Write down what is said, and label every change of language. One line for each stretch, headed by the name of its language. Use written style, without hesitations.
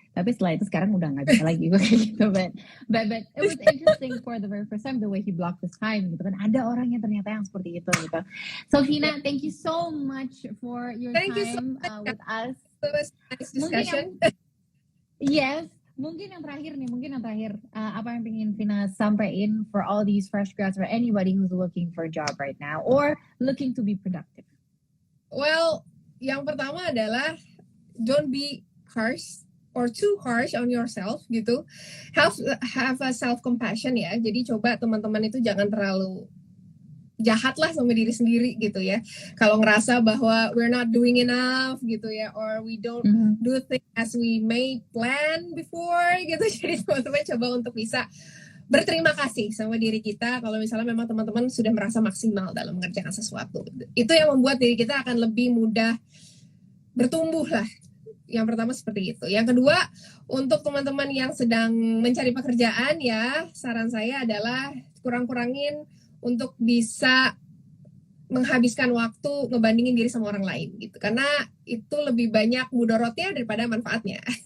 Indonesian: Tapi setelah itu sekarang udah nggak bisa lagi gue kayak gitu,
English: but it was interesting for the very first time the way he blocked his time gitu kan.
Indonesian: Ada orang yang ternyata yang seperti itu gitu.
English: So Vina, thank you so much for your time with us. It was a nice discussion.
Indonesian: Mungkin yang terakhir apa yang pengen Vina sampaikan
English: for all these fresh grads or anybody who's looking for a job right now or looking to be productive? Well,
Indonesian: yang pertama adalah
English: don't be harsh or too harsh on yourself gitu. Have a self compassion
Indonesian: ya. Jadi coba teman-teman itu jangan terlalu jahat lah sama diri sendiri gitu ya. Kalau ngerasa bahwa
English: we're not doing enough gitu ya, or we don't do things as we may plan before gitu.
Indonesian: Jadi teman-teman coba untuk bisa berterima kasih sama diri kita kalau misalnya memang teman-teman sudah merasa maksimal dalam mengerjakan sesuatu. Itu yang membuat diri kita akan lebih mudah bertumbuh lah. Yang pertama seperti itu. Yang kedua, untuk teman-teman yang sedang mencari pekerjaan ya, saran saya adalah kurang-kurangin untuk bisa menghabiskan waktu ngebandingin diri sama orang lain gitu, karena itu lebih banyak mudorotnya daripada manfaatnya.